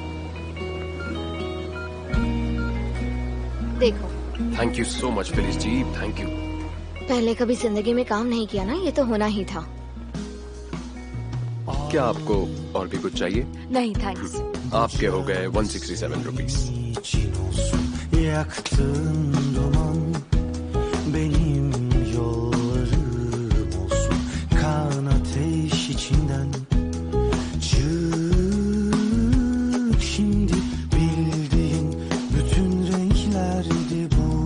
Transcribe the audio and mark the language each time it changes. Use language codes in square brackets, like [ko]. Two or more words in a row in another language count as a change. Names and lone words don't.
[hi] देखो। [en] Thank you so much Philis ji, thank you. [hi] पहले कभी जिंदगी में काम नहीं किया ना, ये तो होना ही था। क्या आपको और भी कुछ चाहिए? नहीं थैंक्स। आपके हो गए 167 रुपीज। [tr] Yaktığın duman benim yollarım olsun. Kan ateş içinden çık şimdi, bildiğin bütün renklerdi bu.